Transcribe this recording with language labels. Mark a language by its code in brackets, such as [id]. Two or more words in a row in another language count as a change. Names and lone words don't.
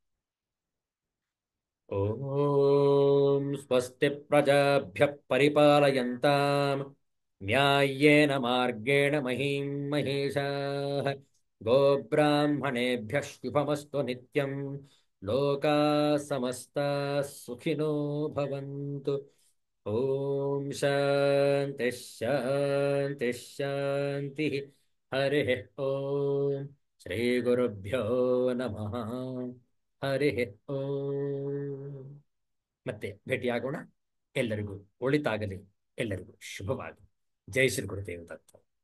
[sa] ಓಂ ಸ್ವಸ್ತಿ ಪ್ರಜಾಭ್ಯ ಪರಿಪಾಲಯಂತಾಂ ನ್ಯಾಯೇನ ಮಾರ್ಗೇಣ ಮಹೀಂ ಮಹೇಶಾಃ. ಗೋಬ್ರಾಹ್ಮಣೇಭ್ಯಃ ಶುಭಮಸ್ತು ನಿತ್ಯಂ. ಲೋಕಾ ಸಮಸ್ತಾಃ ಸುಖಿನೋ ಭವಂತು. ಓಂ ಶಾಂತಿ ಶಾಂತಿ ಶಾಂತಿ. ಹರಿ ಓಂ. ಶ್ರೀ ಗುರುಭ್ಯೋ ನಮಃ. ಹರಿ ಓಂ. [kn] ಮತ್ತೆ ಭೇಟಿಯಾಗೋಣ. ಎಲ್ಲರಿಗೂ ಒಳಿತಾಗಲಿ, ಎಲ್ಲರಿಗೂ ಶುಭವಾಗಲಿ. ಜೈ ಶ್ರೀ ಗುರುದೇವ ದತ್ತ.